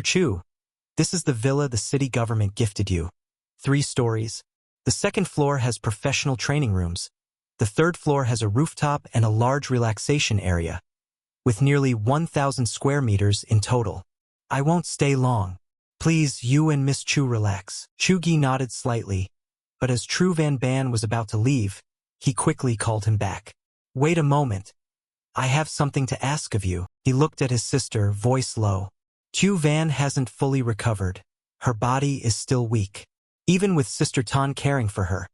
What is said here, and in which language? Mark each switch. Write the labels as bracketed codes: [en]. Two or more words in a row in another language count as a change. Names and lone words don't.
[en] Chu, this is the villa the city government gifted you. 3 stories. The second floor has professional training rooms. The third floor has a rooftop and a large relaxation area, with nearly 1,000 square meters in total. I won't stay long. Please, you and Miss Chu relax. Chu-gi nodded slightly, but as True Van Ban was about to leave, he quickly called him back. Wait a moment. I have something to ask of you. He looked at his sister, voice low. Chu Van hasn't fully recovered. Her body is still weak, even with Sister Tan caring for her.